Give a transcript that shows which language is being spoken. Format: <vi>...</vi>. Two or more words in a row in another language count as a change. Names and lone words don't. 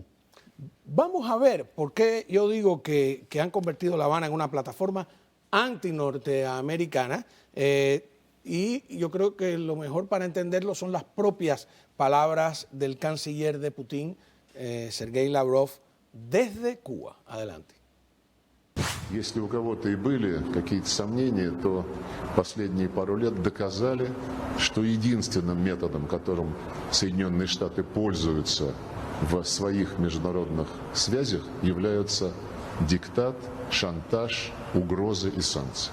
<es>Vamos a ver por qué yo digo que han convertido La Habana en una plataforma anti-norteamericana, y yo creo que lo mejor para entenderlo son las propias palabras del canciller de Putin, Sergei Lavrov, desde Cuba. Adelante.</es> <ru>Если у кого-то и были какие-то сомнения, то последние пару лет доказали, что единственным методом, которым Соединенные Штаты пользуются в своих международных связях, являются диктат, шантаж, угрозы и санкции.</ru>